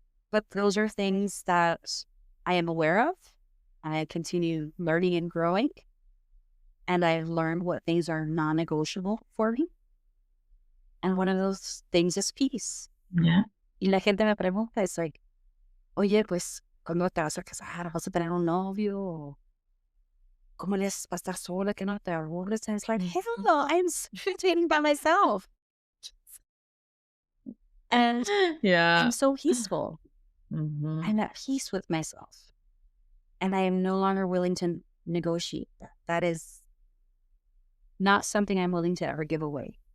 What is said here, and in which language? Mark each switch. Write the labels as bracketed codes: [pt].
[en] But those are things that I am aware of. I continue learning and growing. And I've learned what things are non-negotiable for me. And one of those things is peace. Yeah. [es] Y la gente me pregunta, [en] it's like, [es] oye, pues, ¿cuándo te vas a casar? ¿Vas a tener un novio? ¿Cómo les va a estar sola? ¿Que no te aburres? [en] And it's like, hell no, I'm dating by myself. And I'm so peaceful. Mm-hmm. I'm at peace with myself. And I am no longer willing to negotiate that. That is not something I'm willing to ever give away.